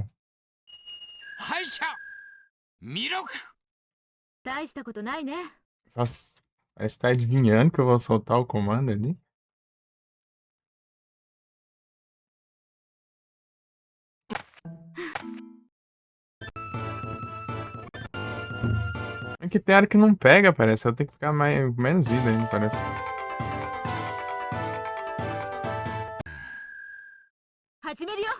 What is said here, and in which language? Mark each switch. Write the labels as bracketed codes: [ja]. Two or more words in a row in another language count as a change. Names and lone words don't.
[ja] 敗者弥勒大したことないね。 [pt] Nossa, parece que tá adivinhando que eu vou soltar o comando ali. É que tem hora que não pega, parece. Eu tenho que ficar menos vida ainda, parece. [ja] 始めるよ。